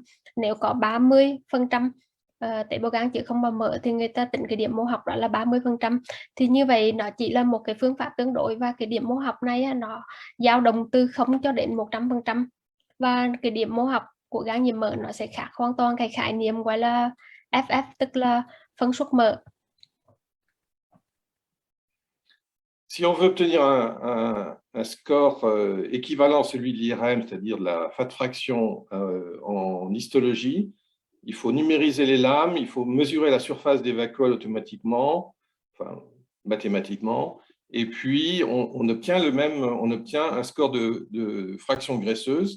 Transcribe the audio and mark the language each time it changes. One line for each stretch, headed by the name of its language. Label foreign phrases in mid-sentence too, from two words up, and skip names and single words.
Vietnamese: Nếu có 30% tế bào gan chứa không bào mỡ thì người ta tính cái điểm mô học đó là 30%. Thì như vậy nó chỉ là một cái phương pháp tương đối, và cái điểm mô học này nó dao động từ 0 cho đến 100%. Và cái điểm mô học của gan nhiễm mỡ nó sẽ khác hoàn toàn cái khái niệm gọi là FF, tức là phân suất mỡ.
French: Si on veut obtenir un score équivalent à celui de l'IRM, c'est-à-dire la
English: fat fraction
French: en histologie, il faut numériser les lames, il faut mesurer la surface des vacuoles automatiquement, enfin mathématiquement, et puis on obtient un score de fraction graisseuse.